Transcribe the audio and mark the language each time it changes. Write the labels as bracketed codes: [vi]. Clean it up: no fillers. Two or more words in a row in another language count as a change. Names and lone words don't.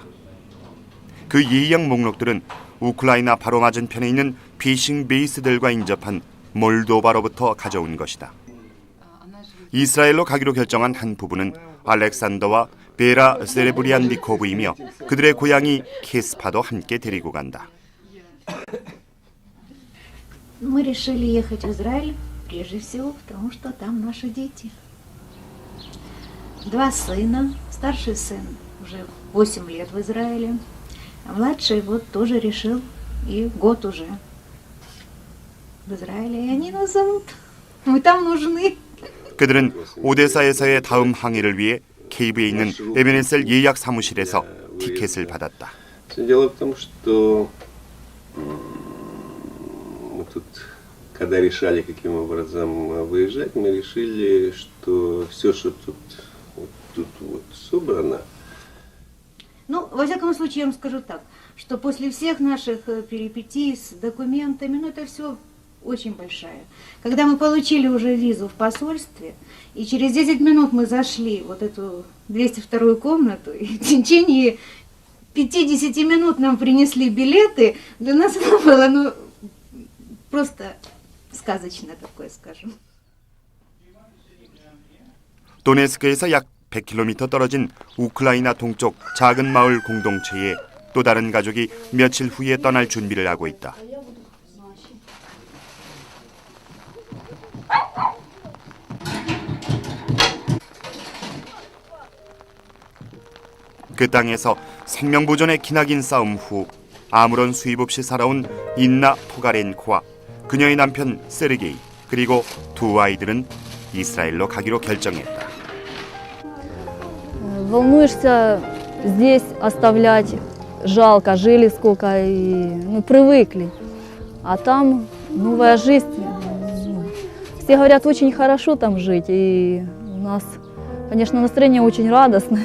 [ko] 그 예약 목록들은 우크라이나 바로 맞은편에 있는 피싱 베이스들과 인접한 몰도바로부터 가져온 것이다. 이스라엘로 가기로 결정한 한 부부는 알렉산더와 베라 세레브리안니코브이며 그들의 고향이 케스파도 함께 데리고 간다. [ru] Мы решили ехать в Израиль прежде всего, потому что там наши дети. 2 сына, старший сын уже 8 лет в Израиле, а младший вот тоже решил и год уже в Израиле, и они нас зовут. Мы там нужны. [ko] 그들은 오데사에서의 다음 항해를 위해 키이브에 있는 에베네셀 예약 사무실에서 티켓을 받았다. [ru] Дело в том, что мы тут, когда решали, каким образом выезжать, мы решили, что все, что тут собрано. Ну, во всяком случае, я вам скажу так, что после всех наших перипетий с документами, ну, это все очень большая. Когда мы получили уже визу в посольстве, и через 10 минут мы зашли в вот эту 202-ю комнату, и в течение 50 минут нам принесли билеты, для нас это было, ну, просто сказочно такое, скажем. [ko] 도네스크에서 약 100km 떨어진 우크라이나 동쪽 작은 마을 공동체에 또 다른 가족이 며칠 후에 떠날 준비를 하고 있다. 그 땅에서 생명보존의 기나긴 싸움 후 아무런 수입 없이 살아온 인나 포가렌코와 그녀의 남편 세르게이 그리고 2 아이들은 이스라엘로 가기로 결정했다. [ru] Волнуешься здесь оставлять, жалко, жили сколько и привыкли. А там новая жизнь. Все говорят, очень хорошо там жить, и у нас, конечно, настроение очень радостное.